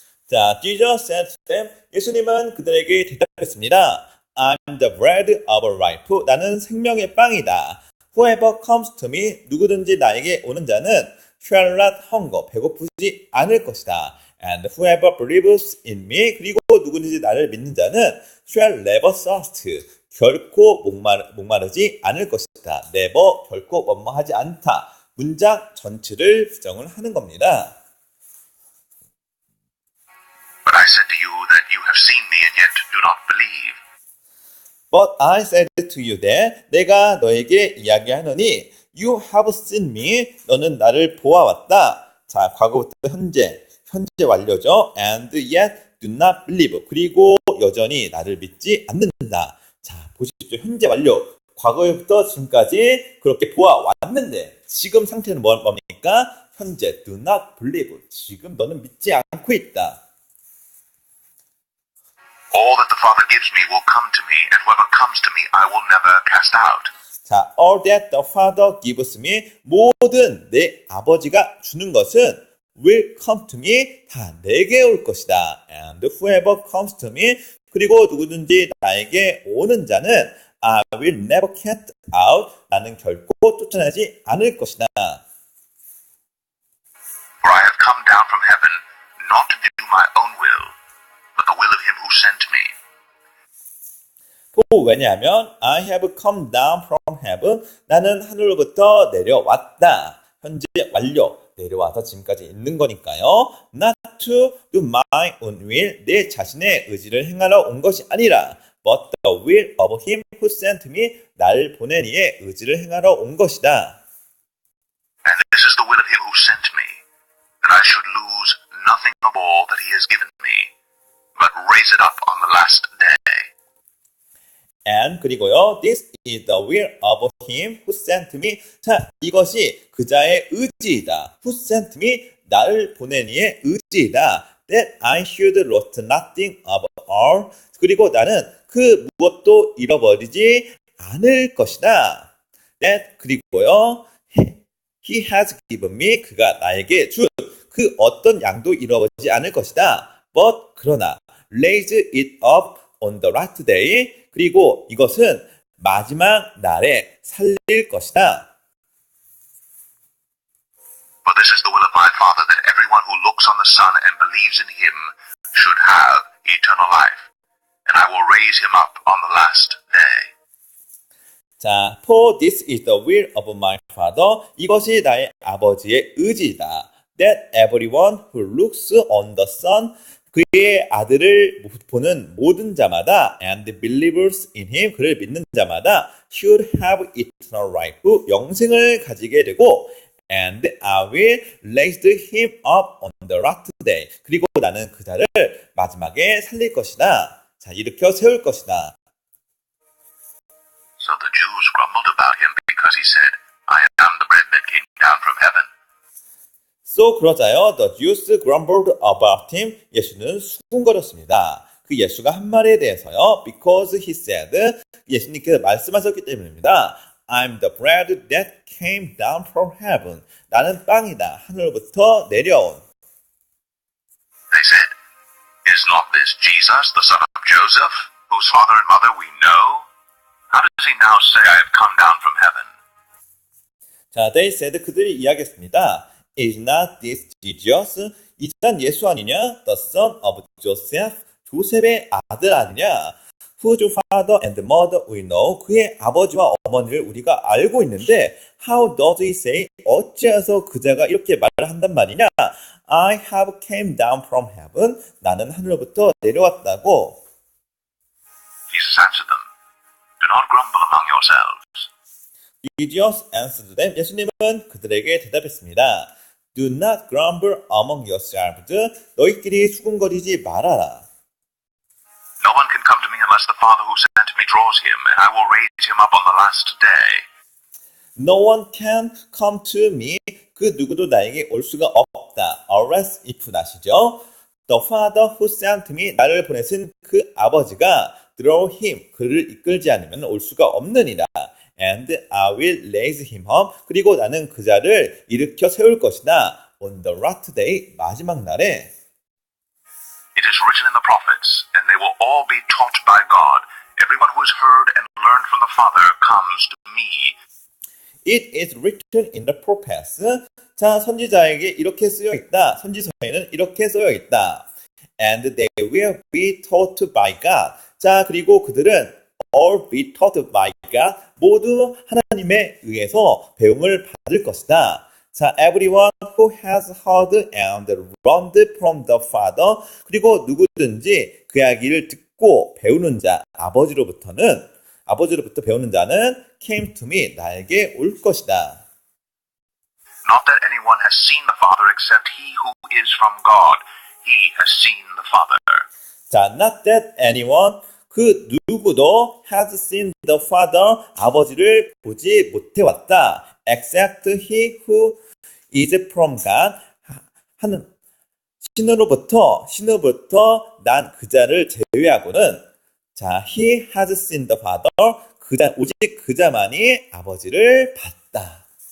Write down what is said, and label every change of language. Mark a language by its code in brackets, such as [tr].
[ko] 자, [en] Jesus said to them, [ko] 예수님은 그들에게 대답했습니다. [en] I'm the bread of life. [ko] 나는 생명의 빵이다. [en] Whoever comes to me, [ko] 누구든지 나에게 오는 자는 [en] shall not hunger, [ko] 배고프지 않을 것이다. [en] And whoever believes in me, [ko] 그리고 누구든지 나를 믿는 자는 [en] shall never thirst, [ko] 결코 목마르지 않을 것이다. never, 결코 원망하지 않다. 문장 전체를 부정을 하는 겁니다. [en] But I said to you that you have seen me and yet do not believe. But I said to you that [ko] 내가 너에게 이야기하노니 [en] You have seen me. [ko] 너는 나를 보아왔다. 자, 과거부터 현재 완료죠. [en] And yet do not believe. [ko] 그리고 여전히 나를 믿지 않는다. 자, 보십시오. 현재 완료. 과거부터 지금까지 그렇게 보아왔는데 지금 상태는 뭡니까? [en] 현재 do not believe. [ko] 지금 너는 믿지 않고 있다. [en] All that the Father gives me will come to me, and whoever comes to me I will never cast out. 자, all that the Father gives me, [ko] 모든 내 아버지가 주는 것은 [en] will come to me, [ko] 다 내게 올 것이다. [en] And whoever comes to me, [ko] 그리고 누구든지 나에게 오는 자는 [en] I will never cast out, [ko] 나는 결코 쫓아내지 않을 것이다. [en] For I have come down from heaven not to do my own will, but the will of him who sent me. [ko] 왜냐하면 [en] I have come down from heaven, [ko] 나는 하늘로부터 내려왔다. 현재 완료. 내려와서 지금까지 있는 거니까요. [en] Not to do my own will, [ko] 내 자신의 의지를 행하러 온 것이 아니라 [en] but the will of him who sent me, [ko] 날 보낸 이의 의지를 행하러 온 것이다. [en] And this is the will of him who sent me, that I should lose nothing of all that he has given me, but raise it up on the last day. And [ko] 그리고요, [en] this is the will of him who sent me. [ko] 자, 이것이 그자의 의지이다. [en] Who sent me, [ko] 나를 보낸 이의 의지이다. [en] That I should lose nothing of all. [ko] 그리고 나는 그 무엇도 잃어버리지 않을 것이다. That 그리고요, [en] he has given me, [ko] 그가 나에게 준 그 어떤 양도 잃어버리지 않을 것이다. [en] But [ko] 그러나 [en] raise it up on the last day. [ko] 그리고 이것은 마지막 날에 살릴 것이다. [en] For this is the will of my Father, that everyone who looks on the Son and believes in him should have eternal life, and I will raise him up on the last day. 자, for this is the will of my Father. [ko] 이것이 나의 아버지의 의지이다. [en] That everyone who looks on the Son, [ko] 그의 아들을 보는 모든 자마다 [en] and believes in him, [ko] 그를 믿는 자마다 [en] should have eternal life, [ko] 영생을 가지게 되고 [en] And I will raise him up on the last day. [ko] 그리고 나는 그자를 마지막에 살릴 것이다. 자, 일으켜 세울 것이다. [en] So the Jews grumbled about him because he said, I am the bread that came down from heaven. So [ko] 그러자요, [en] the Jews grumbled about him. [ko] 예수는 수군거렸습니다. 그 예수가 한 말에 대해서요, [en] because he said, [ko] 예수님께서 말씀하셨기 때문입니다. [en] I'm the bread that came down from heaven. [ko] 나는 빵이다. 하늘로부터 내려온. [en] They said, Is not this Jesus, the son of Joseph, whose father and mother we know? How does he now say, I have come down from heaven? [ko] 자, [en] they said [ko] 그들이 이야기했습니다. [en] Is not this Jesus? [ko] 이 사람 예수 아니냐? [en] The son of Joseph? [ko] 조셉의 아들 아니냐? [en] Whose father and mother we know? [ko] 그의 아버지와 어머니를 우리가 알고 있는데 [en] How does he say? [ko] 어찌해서 그자가 이렇게 말을 한단 말이냐? [en] I have came down from heaven. [ko] 나는 하늘로부터 내려왔다고. [en] Jesus answered them, Do not grumble among yourselves. Jesus answered them. [ko] 예수님은 그들에게 대답했습니다. [en] Do not grumble among yourselves. [ko] 너희끼리 수군거리지 말아라. [en] No one can come to me unless the Father who sent me draws him, and I will raise him up on the last day. No one can come to me. [ko] 그 누구도 나에게 올 수가 없다. [en] Unless if 나시죠. The Father who sent me. [ko] 나를 보내신 그 아버지가 [en] draw him. [ko] 그를 이끌지 않으면 올 수가 없느니라. [en] And I will raise him up. [ko] 그리고 나는 그 자를 일으켜 세울 것이다. [en] On the last day. [ko] 마지막 날에. [en] It is written in the prophets, and they will all be taught by God. Everyone who has heard and learned from the Father comes to me. It is written in the prophets. [ko] 자, 선지자에게 이렇게 쓰여 있다. 선지서에는 이렇게 쓰여 있다. [en] And they will be taught by God. [ko] 자, 그리고 그들은 [en] all be taught by God. [ko] 모두 하나님에 의해서 배움을 받을 것이다. [en] 자, everyone who has heard and learned from the Father. [ko] 그리고 누구든지 그 이야기를 듣고 배우는 자, 아버지로부터 배우는 자는 [en] came to me, [ko] 나에게 올 것이다. [en] Not that anyone has seen the Father except he who is from God. He has seen the Father. 자, not that anyone, [ko] 그 누구도 [en] has seen the Father, [ko] 아버지를 보지 못해왔다. [en] Except he who is from God, [ko] 하는 신으로부터 난 그자를 제외하고는 자, [en] he has seen the Father, [ko] 그자 오직 그자만이 아버지를 봤다.